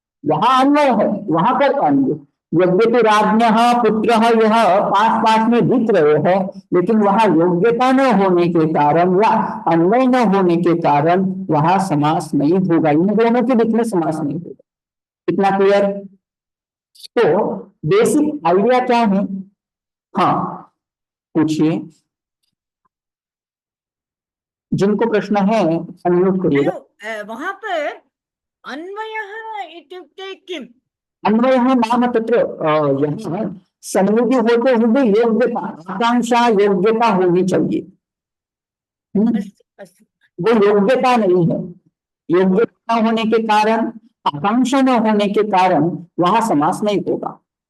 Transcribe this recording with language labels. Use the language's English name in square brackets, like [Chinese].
[Hindi] वहां अन्वय है, वहां कर पाएंगे। यद्यपि राज्ञ पुत्र यह पास पास में दिख रहे हैं, लेकिन वहां योग्यता न होने के कारण या अन्वय न होने के कारण वहां समास नहीं होगा। इन दोनों के बीच में समास नहीं होगा। इतना क्लियर? तो बेसिक आइडिया क्या है? हाँ, पूछिए। जिनको प्रश्न है अनम्यूट करिएगा। वहां पर [Sanskrit] अन्वयः इत्युक्ते किम्? अन्वयः नाम तत्र [Hindi] यहाँ संनिधि होते हुए योग्यता, आकांक्षा योग्यता होनी चाहिए। वो योग्यता नहीं है। योग्यता होने के कारण, आकांक्षा न होने के कारण वहां समास नहीं होगा।